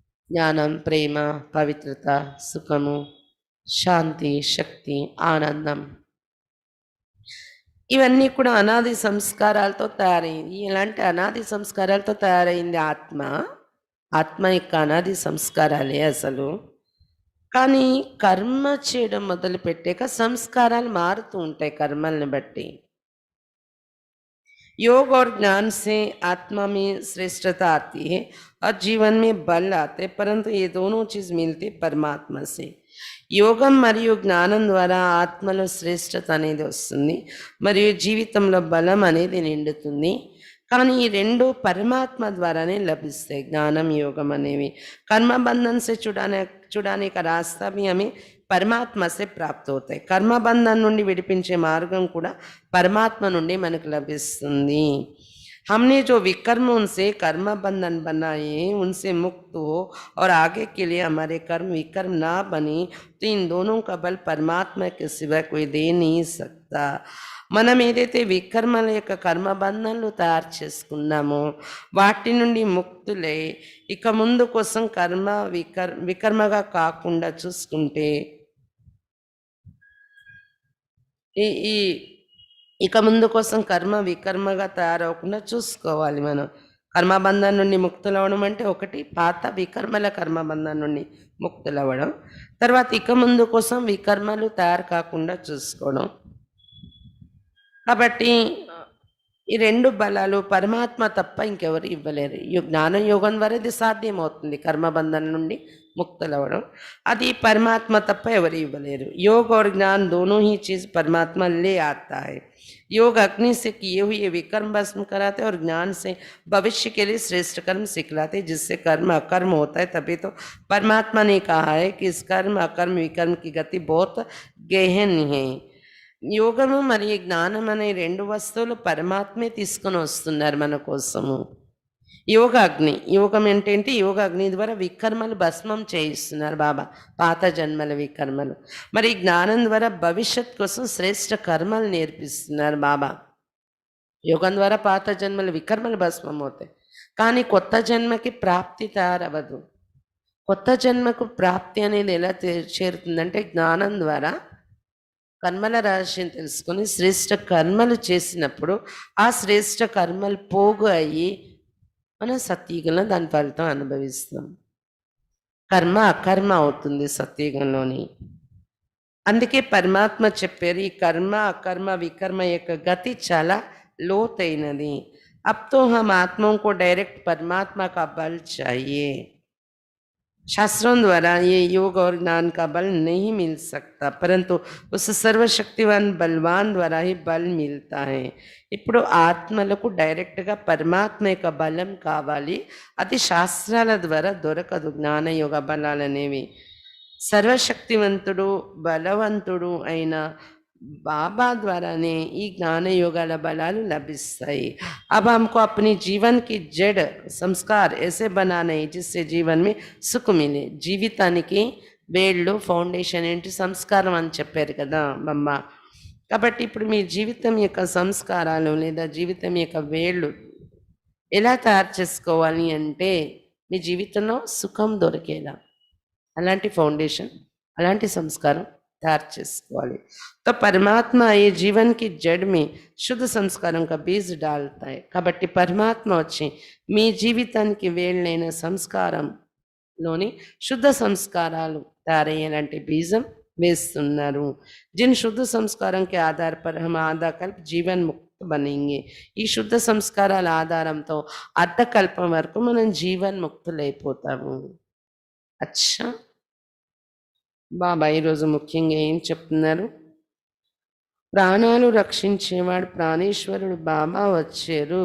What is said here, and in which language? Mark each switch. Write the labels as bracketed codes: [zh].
[te] జ్ఞానం, ప్రేమ, పవిత్రత, సుఖము, శాంతి, శక్తి, ఆనందం, ఇవన్నీ కూడా అనాది సంస్కారాలతో తయారైంది. ఇలాంటి అనాది సంస్కారాలతో తయారైంది ఆత్మ యొక్క అనాది సంస్కారాలే అసలు. కానీ కర్మ చేయడం మొదలు పెట్టాక సంస్కారాలు మారుతూ ఉంటాయి కర్మల్ని బట్టి. [hi] योग और ज्ञान से आत्मा में श्रेष्ठता आती है और जीवन में बल आते, परंतु ये दोनों चीज मिलती परमात्मा से. [te] యోగం మరియు జ్ఞానం ద్వారా ఆత్మలో శ్రేష్టత అనేది వస్తుంది మరియు జీవితంలో బలం అనేది నిండుతుంది. కానీ ఈ రెండు పరమాత్మ ద్వారానే లభిస్తాయి. జ్ఞానం, యోగం అనేవి కర్మబంధన్ [hi] से छुड़ाने का रास्ता भी हमें పరమాత్మ से प्राप्त होता है. [te] కర్మబంధం నుండి విడిపించే మార్గం కూడా పరమాత్మ నుండి మనకు లభిస్తుంది. [hi] हमने जो विकर्म उनसे कर्म बंधन बनाए उनसे मुक्त हो और आगे के लिए हमारे कर्म विकर्म ना बने, तो इन दोनों का बल परमात्मा के सिवा कोई दे नहीं सकता. [te] మనం ఏదైతే వికర్మల యొక్క కర్మబంధనలు తయారు చేసుకున్నామో వాటి నుండి ముక్తులై ఇక ముందు కోసం వికర్మగా కాకుండా చూసుకుంటే ఈ ఇక ముందు కోసం కర్మ వికర్మగా తయారవకుండా చూసుకోవాలి. మనం కర్మబంధం నుండి ముక్తులవ్వడం అంటే ఒకటి పాత వికర్మల కర్మబంధం నుండి ముక్తులవ్వడం, తర్వాత ఇక ముందు కోసం వికర్మలు తయారు కాకుండా చూసుకోవడం. కాబట్టి ఈ రెండు బలాలు పరమాత్మ తప్ప ఇంకెవరు ఇవ్వలేరు. జ్ఞానం యోగం ద్వారా ఇది సాధ్యమవుతుంది. కర్మబంధం నుండి ముక్తులవ్వడం, అది పరమాత్మ తప్ప ఎవరు ఇవ్వలేరు. [hi] योग और ज्ञान दोनों ही चीज परमात्मा ले आता है. योग अग्नि से किए हुए विकर्म भस्म कराते और ज्ञान से भविष्य के लिए श्रेष्ठ कर्म सिखलाते, जिससे कर्म अकर्म होता है. तभी तो परमात्मा ने कहा है कि इस कर्म अकर्म विकर्म की गति बहुत गहन है. [te] యోగము మరియు జ్ఞానం అనే రెండు వస్తువులు పరమాత్మే తీసుకొని వస్తున్నారు మన కోసము. యోగాగ్ని, యోగం ఏంటంటే యోగాగ్ని ద్వారా వికర్మలు భస్మం చేయిస్తున్నారు బాబా, పాత జన్మల వికర్మలు. మరి జ్ఞానం ద్వారా భవిష్యత్ కోసం శ్రేష్ఠ కర్మలు నేర్పిస్తున్నారు బాబా. యోగం ద్వారా పాత జన్మల వికర్మలు భస్మం అవుతాయి, కానీ కొత్త జన్మకి ప్రాప్తి తయారవ్వదు. కొత్త జన్మకు ప్రాప్తి అనేది ఎలా చేరుతుందంటే జ్ఞానం ద్వారా కర్మల రహస్యం తెలుసుకొని శ్రేష్ఠ కర్మలు చేసినప్పుడు ఆ శ్రేష్ఠ కర్మలు పోగు అయ్యి మనం సత్యుగంలో దాని ఫలితం అనుభవిస్తాం. కర్మ అకర్మ అవుతుంది సత్యుగంలోని. అందుకే పరమాత్మ చెప్పారు ఈ కర్మ అకర్మ వికర్మ యొక్క గతి చాలా లోతైనది. [hi] అబ్ తో హమ్ ఆత్మోं को डायरेक्ट परमात्मा का बल चाहिए. शास्त्रों द्वारा ये योग और ज्ञान का बल नहीं मिल सकता, परंतु उस सर्वशक्तिवान बलवान द्वारा ही बल मिलता है. [te] ఇప్పుడు ఆత్మలకు డైరెక్ట్గా పరమాత్మ యొక్క బలం కావాలి, అది శాస్త్రాల ద్వారా దొరకదు. జ్ఞానయోగ బలాలనేవి సర్వశక్తివంతుడు బలవంతుడు అయిన [hi] बाबा द्वारा ने [te] ఈ జ్ఞాన యోగాల బలాలు లభిస్తాయి. [hi] अब हमको अपनी जीवन की जड़ संस्कार ऐसे बनाना है जिससे जीवन में सुख मिले. [te] జీవితానికి వేళ్ళు ఫౌండేషన్ ఏంటి? సంస్కారం అని చెప్పారు కదా మమ్మ. కాబట్టి ఇప్పుడు మీ జీవితం యొక్క సంస్కారాలు లేదా జీవితం యొక్క వేళ్ళు ఎలా తయారు చేసుకోవాలి అంటే మీ జీవితంలో సుఖం దొరికేలా అలాంటి ఫౌండేషన్, అలాంటి సంస్కారం तैयार చేసుకోవాలి. [hi] तो परमात्मा ये जीवन की जड़ में शुद्ध संस्कारों का बीज डालता है. [te] కాబట్టి పరమాత్మ వచ్చి మీ జీవితానికి వేళ్ళైన సంస్కారంలోని శుద్ధ సంస్కారాలు తయారయ్యేలాంటి బీజం వేస్తున్నారు. [hi] जिन शुद्ध संस्कारों के आधार पर हम आधाकल्प जीवन मुक्त बनेंगे. [te] ఈ శుద్ధ సంస్కారాల ఆధారంతో అర్ధకల్పం వరకు మనం జీవన్ ముక్తులైపోతాము. అచ్చా, బాబా ఈరోజు ముఖ్యంగా ఏం చెప్తున్నారు? ప్రాణాలు రక్షించేవాడు ప్రాణేశ్వరుడు బాబా వచ్చారు.